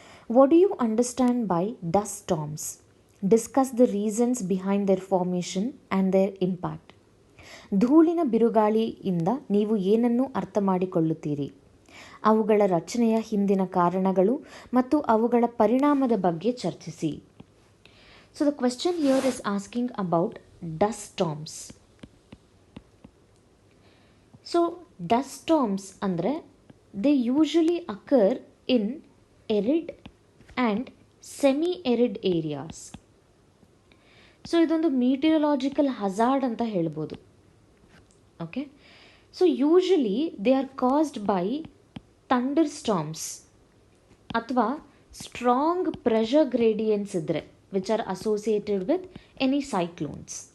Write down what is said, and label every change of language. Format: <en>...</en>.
<en>What do you understand by dust storms? Discuss the reasons behind their formation and their impact.</en> <kn>ಧೂಳಿನ ಬಿರುಗಾಳಿಯಿಂದ ನೀವು ಏನನ್ನು ಅರ್ಥ ಮಾಡಿಕೊಳ್ಳುತ್ತೀರಿ? ಅವುಗಳ ರಚನೆಯ ಹಿಂದಿನ ಕಾರಣಗಳು ಮತ್ತು ಅವುಗಳ ಪರಿಣಾಮದ ಬಗ್ಗೆ ಚರ್ಚಿಸಿ.</kn> <en>So the question here is asking about dust storms. So dust storms ಅಂದರೆ they usually occur in arid and semi-arid areas. So</en> <kn>ಇದೊಂದು ಮೀಟಿಯರಲಾಜಿಕಲ್ ಹಜಾರ್ಡ್ ಅಂತ ಹೇಳ್ಬೋದು.</kn> <en>Okay, so usually they are caused by thunderstorms ಅಥವಾ strong pressure gradients ಇದ್ದರೆ which are associated with any cyclones.</en>